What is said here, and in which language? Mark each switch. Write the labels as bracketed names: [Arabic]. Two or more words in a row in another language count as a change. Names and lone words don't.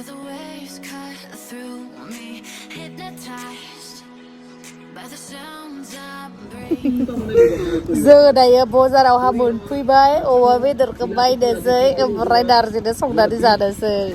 [English] the waves cut through me, hypnotized by the sounds I'm bringing. [Bodo] जोङो दायो बाजारावहा मोनफैबाय अमा बेदरखौ बायनोसै ओमफ्राय नारजिजों संनानै जानोसै